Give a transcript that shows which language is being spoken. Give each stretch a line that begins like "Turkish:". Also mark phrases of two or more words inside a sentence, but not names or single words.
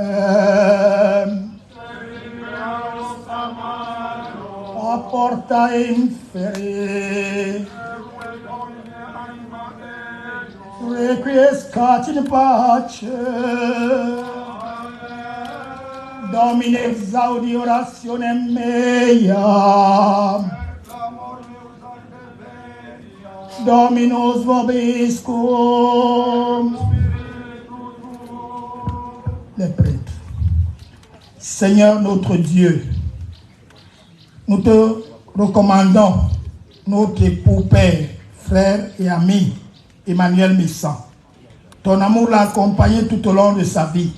Latin: aporta inferi, requiescat in pace, Domine exaudi orationem mea, Dominus vobiscum.
French: Les prêtres. Seigneur notre Dieu, nous te recommandons notre époux, père, frère et ami, Emmanuel Messan. Ton amour l'a accompagné tout au long de sa vie.